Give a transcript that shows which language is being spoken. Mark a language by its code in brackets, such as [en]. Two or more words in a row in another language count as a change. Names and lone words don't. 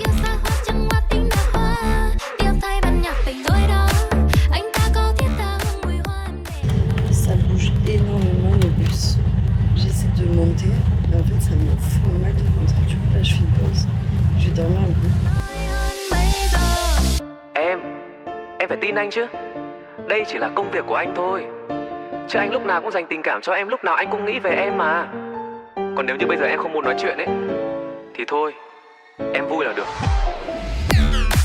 [fr] Ça bouge énormément le bus. J'essaie de monter, mais en fait ça me fout mal de ventre. Du coup là je fais une pause. Je vais dormir un peu. [vi] Em phải tin anh chứ. Đây chỉ là công việc của anh thôi. Chứ anh lúc nào cũng dành tình cảm cho em, lúc nào anh cũng nghĩ về em mà. Còn nếu như bây giờ em không muốn nói chuyện ấy thì thôi, em vui là được.